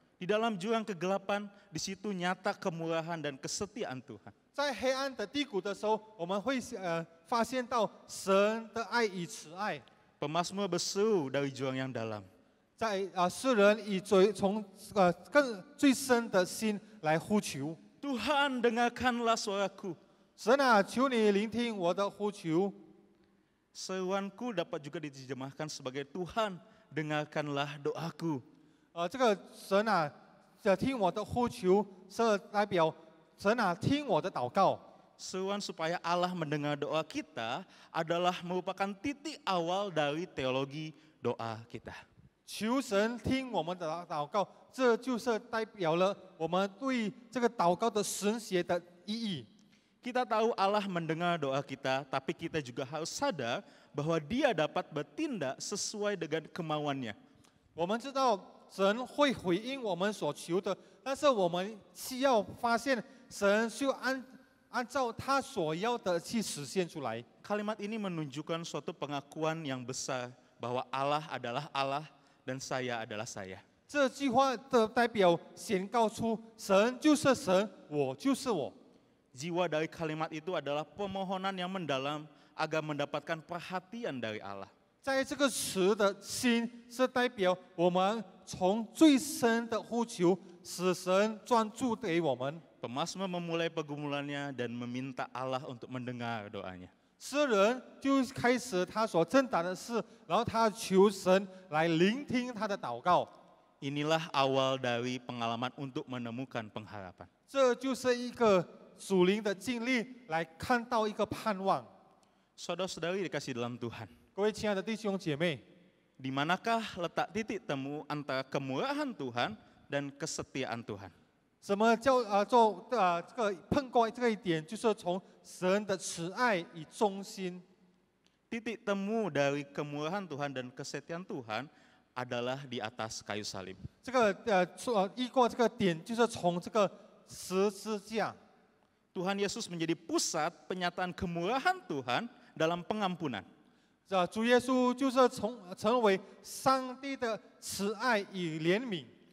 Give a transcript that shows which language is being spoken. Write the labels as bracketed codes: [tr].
[id] Di dalam jurang kegelapan, di situ nyata kemurahan dan kesetiaan Tuhan. [zh] 在黑暗的低谷的时候，我们会发现到神的爱与慈爱。 [id] Pemazmur berseru dari jurang yang dalam. [zh] 在诗人以从更最深的心来呼求， [id] Tuhan, dengarkanlah suaraku. [zh] 神啊，求你聆听我的呼求。 [id] Seruanku dapat juga diterjemahkan sebagai Tuhan, dengarkanlah doaku. [zh] 这个神啊，听我的呼求，是代表神啊，听我的祷告。 [id] Seruan supaya Allah mendengar doa kita adalah merupakan titik awal dari teologi doa kita. [zh] 求神听我们的祷告，这就是代表了我们对这个祷告的神学的意义。 [id] Kita tahu Allah mendengar doa kita, tapi kita juga harus sadar bahwa Dia dapat bertindak sesuai dengan kemauannya. [zh] 我们知道神会回应我们所求的，但是我们需要发现神就按照他所要的去实现出来。 [id] Kalimat ini menunjukkan suatu pengakuan yang besar bahwa Allah adalah Allah dan saya adalah saya. [zh] 这句话的代表显告出神就是神，我就是我。 [id] Jiwa dari kalimat itu adalah permohonan yang mendalam agar mendapatkan perhatian dari Allah. [zh] 在这个词的心是代表我们从最深的呼求，使神专注给我们。 [id] Pemazmur memulai pergumulannya dan meminta Allah untuk mendengar doanya. [zh] 诗人就开始他所挣扎的事，然后他求神来聆听他的祷告。 [id] Inilah awal dari pengalaman untuk menemukan pengharapan. [zh] 这就是一个属灵的经历，来看到一个盼望。 [id] Saudara-saudari dikasih dalam Tuhan. [zh] 各位亲爱的弟兄姐妹， [id] Di manakah letak titik temu antara kemurahan Tuhan dan kesetiaan Tuhan? [zh] 什么叫这个碰过这个一点，就是从神的慈爱与忠心。 [id] Titik temu dari kemurahan Tuhan dan kesetiaan Tuhan adalah di atas kayu salib. [zh] 这个遇过这个点，就是从这个十字架。 [id] Tuhan Yesus menjadi pusat penyataan kemurahan Tuhan dalam pengampunan. [zh] 主耶稣就是成为上帝的慈爱与怜悯。